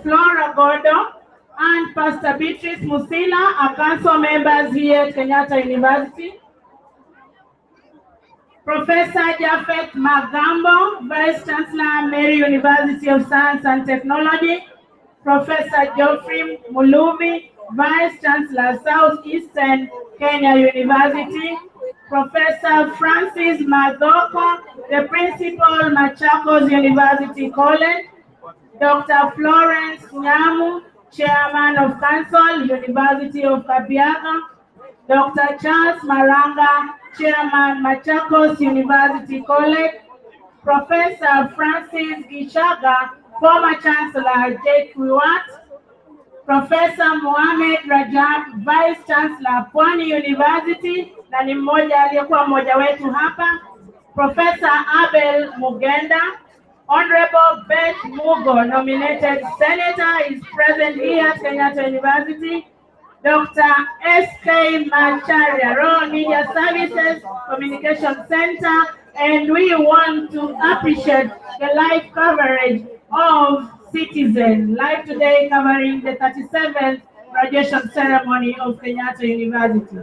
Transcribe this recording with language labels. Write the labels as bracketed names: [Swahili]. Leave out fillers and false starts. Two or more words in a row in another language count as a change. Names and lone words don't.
[English] Flora Gordo, and Pastor Beatrice Musila, our council members here at Kenyatta University. Professor Japhet Magambo, Vice Chancellor, Mary University of Science and Technology. Professor Geoffrey Muluvi, Vice Chancellor, Southeastern Kenya University, Professor Francis Madoko, the Principal, Machakos University College, Dr. Florence Nyamu, Chairman of Council, University of Kabiaga, Dr. Charles Maranga, Chairman, Machakos University College, Professor Francis Gichaga, former Chancellor JKUAT, Professor Mohamed Rajab, Vice Chancellor Pwani University, [Swahili] na ni mmoja aliyekuwa mmoja wetu hapa, [English] Professor Abel Mugenda, Honorable Beth Mugo, nominated Senator, is present here at Kenyatta University. Dr. S.K. Macharia, Royal Media Services Communication Center, and we want to appreciate the live coverage of Citizen, live today covering the 37th graduation ceremony of Kenyatta University.